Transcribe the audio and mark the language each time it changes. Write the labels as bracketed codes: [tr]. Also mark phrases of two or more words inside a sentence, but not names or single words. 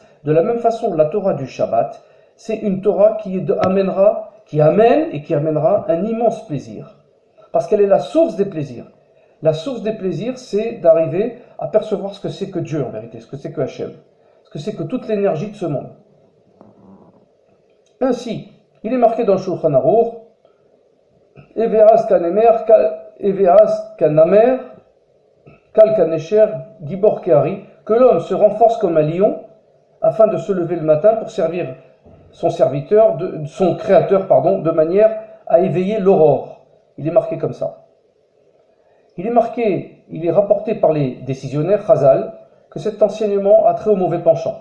[fr] De la même façon, la Torah du Shabbat, c'est une Torah qui amène et qui amènera un immense plaisir. Parce qu'elle est la source des plaisirs. La source des plaisirs, c'est d'arriver à percevoir ce que c'est que Dieu en vérité, ce que c'est que Hachem, ce que c'est que toute l'énergie de ce monde. Ainsi, il est marqué dans le Shulchan Aruch, [he] הוי עז כנמר, קל כנשר, גבור כארי, [fr] que l'homme se renforce comme un lion afin de se lever le matin pour servir son créateur, de manière à éveiller l'aurore. Il est marqué comme ça. Il est rapporté par les décisionnaires Chazal que cet enseignement a trait au mauvais penchant.